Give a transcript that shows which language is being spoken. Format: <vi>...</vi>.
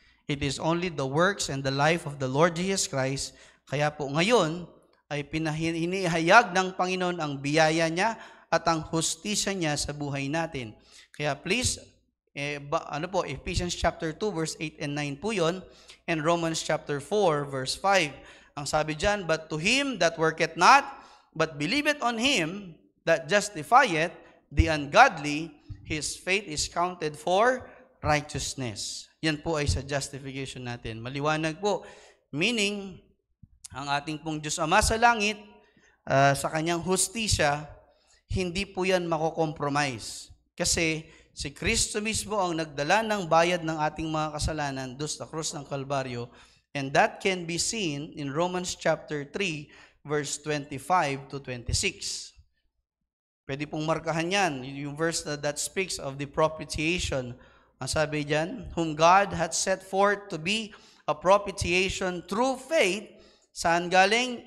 <en>It is only the works and the life of the Lord Jesus Christ.</en> <tl>Kaya po ngayon ay hinihayag ng Panginoon ang biyaya niya at ang hustisya niya sa buhay natin.</tl> <en>Kaya please, Ephesians chapter 2 verse 8 and 9</en> <tl>po yun,</tl> <en>and Romans chapter 4 verse 5.</en> <tl>Ang sabi dyan,</tl> <en>but to him that worketh not, but believeth on him that justifieth the ungodly, his faith is counted for righteousness.</en> <tl>Yan po ay sa justification natin. Maliwanag po. Meaning, ang ating pong Diyos Ama sa langit, sa kanyang hustisya, hindi po yan mako-compromise. Kasi si Kristo mismo ang nagdala ng bayad ng ating mga kasalanan doon sa krus ng Kalbaryo.</tl> <en>And that can be seen in Romans chapter 3, verse 25 to 26.</en> <tl>Pwede pong markahan yan. Yung</tl> <en>verse that speaks of the propitiation.</en> <tl>Ang sabi dyan,</tl> <en>whom God had set forth to be a propitiation through faith,</en> <tl>saan galing?</tl>